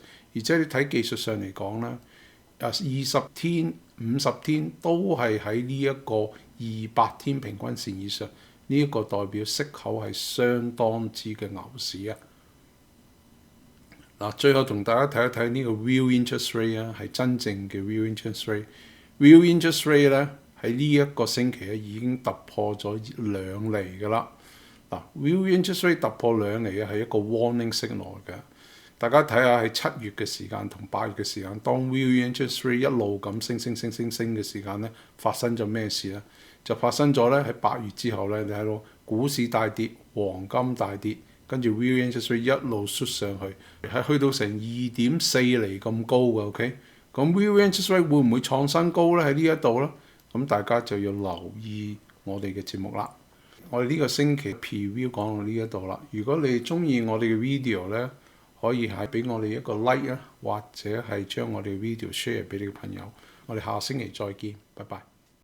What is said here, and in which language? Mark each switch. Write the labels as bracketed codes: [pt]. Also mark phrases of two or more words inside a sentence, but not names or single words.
[yue] 而且你睇技術上嚟講啦，20天、50天都係喺呢一個200天平均線以上。呢一個代表息口係相當之嘅牛市啊！嗱，最後同大家睇一睇呢個 [en] real interest rate [yue] 啊，係真正嘅 [en] real interest rate。 real interest rate [yue] 咧喺呢一個星期咧已經突破咗2厘㗎啦。嗱 ， [en] real interest rate [yue] 突破2厘係一個 [en] warning signal [yue] 嘅。大家睇下喺7月嘅時間同8月嘅時間，當 [en] real interest rate [yue] 一路咁升嘅時間咧，發生咗咩事咧？就發生咗咧喺8月之後咧，你睇到股市大跌，黃金大跌，跟住 [en] real interest rate [yue] 一路縮上去，係去到成2.4厘咁高嘅。OK，咁 [en] real interest rate [yue] 會唔會創新高咧？喺呢一度咧，咁大家就要留意我哋嘅節目啦。我哋呢個星期 preview 講到呢一度啦。如果你中意我哋嘅 video 咧，可以係俾我哋一個 like 啊，或者係將我哋嘅 [en] video share [yue] 俾你嘅朋友。我哋下星期再見，拜拜。